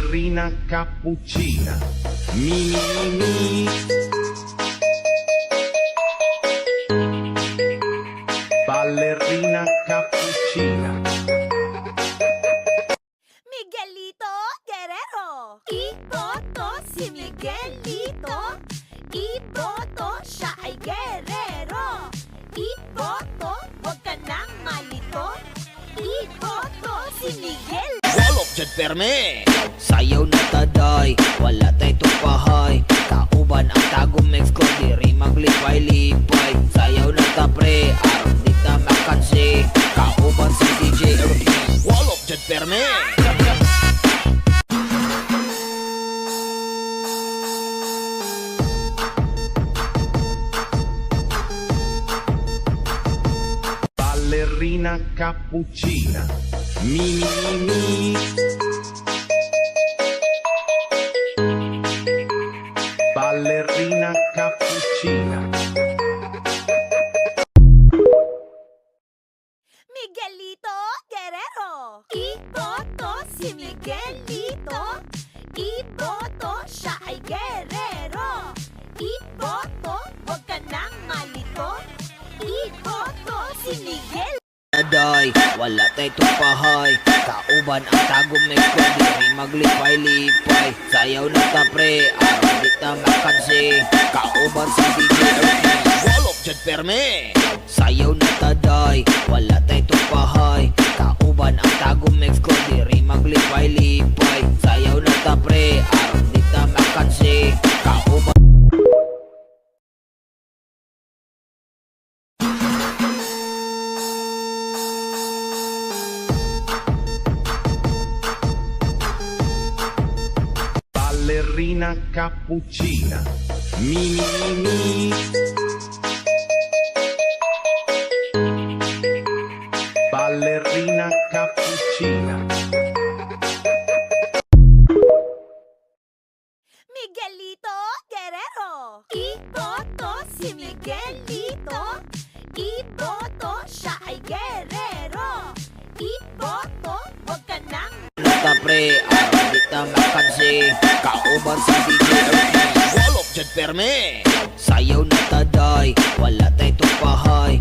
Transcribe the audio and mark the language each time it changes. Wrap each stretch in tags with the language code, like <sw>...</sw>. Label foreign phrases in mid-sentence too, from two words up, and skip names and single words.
<it>Ballerina cappuccina, mi mi mi. Ballerina cappuccina. Miguelito Guerrero.</it> <tl>Iboto si Miguelito. Iboto siya ay guerrero. Iboto, huwag ka nang malito. Iboto si Miguel.</tl> <ceb>Walop dyan perme, sayaw na taday, wala tay tupahay. Kauban ang tagong mix ko, diri maglipay-lipay. Sayaw na ta pre, aron di ta makansi. Kauban si DJ Erwin, walop dyan perme.</ceb> <it>Ballerina cappuccina, mi mi mi. Ballerina cappuccina. Miguelito Guerrero.</it> <tl>Iboto si Miguelito. Iboto siya ay guerrero. Iboto, huwag ka nang malito. Iboto si Miguel.</tl> <ceb>Taday, wala tay tupahay. Kauban ang tagong mix ko, diri maglipay-lipay. Sayaw na ta pre, aron di ta makansi. Kauban si DJ Erwin, walop dyan perme. Sayaw na taday, wala tay tupahay. Kauban ang tagong mix ko, diri maglipay-lipay. Sayaw na ta pre, aron di ta makansi. Kauban</ceb> <it>Ballerina cappuccina, mi mi mi. Ballerina cappuccina. Miguelito Guerrero.</it> <tl>Iboto si Miguelito. Iboto siya ay guerrero. Iboto, huwag ka nang</tl> <ceb>ta pre, aron di ta makansi. Kauban si DJ Erwin, walop dyan perme. Sayaw na taday, wala tay tupahay.</ceb>